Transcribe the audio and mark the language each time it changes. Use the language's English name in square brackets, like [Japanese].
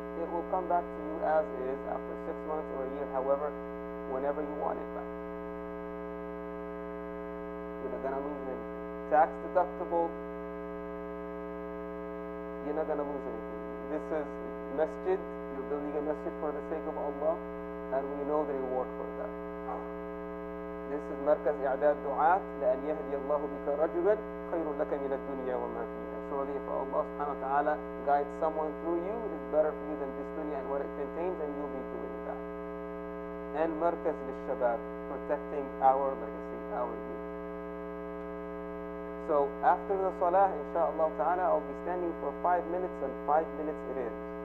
[English] It will come back to you as is after 6 months or a year, however, whenever you want it back. You're not going to lose anything. Tax deductible, you're not going to lose anything. This is masjid, you're building a masjid for the sake of Allah, and we know the reward for that. This is [Arabic] مركز إعداد دعاة لأن يهدي الله بك رجلا خير لك من الدنيا وما فيها. [English] Surely if Allah subhanahu wa ta'ala guides someone through you, it is better for you than this dunya and what it contains, and you'll be doing that. And [Arabic] مركز للشباب, [English] protecting our legacy, our youth. So after the salah, inshallah ta'ala, I'll be standing for 5 minutes, and 5 minutes it is.